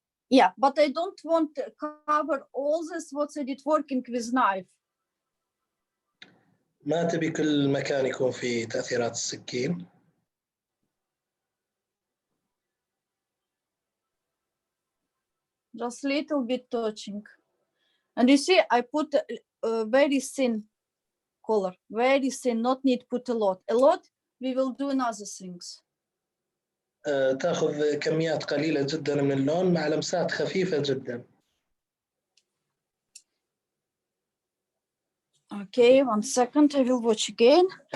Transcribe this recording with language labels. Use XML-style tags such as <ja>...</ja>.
<en>Yeah, but I don't want to cover all this what's it working with knife.</en> <ar>ما تبي كل مكان يكون فيه تأثيرات السكين.</ar> <en>Just little bit touching. And you see, I put a very thin color, very thin, not need put a lot. A lot, we will do another things.</en> <ar>تأخذ كميات قليلة جدا من اللون مع لمسات خفيفة جدا.</ar> <en>Okay, 1 second, I will watch again.</en>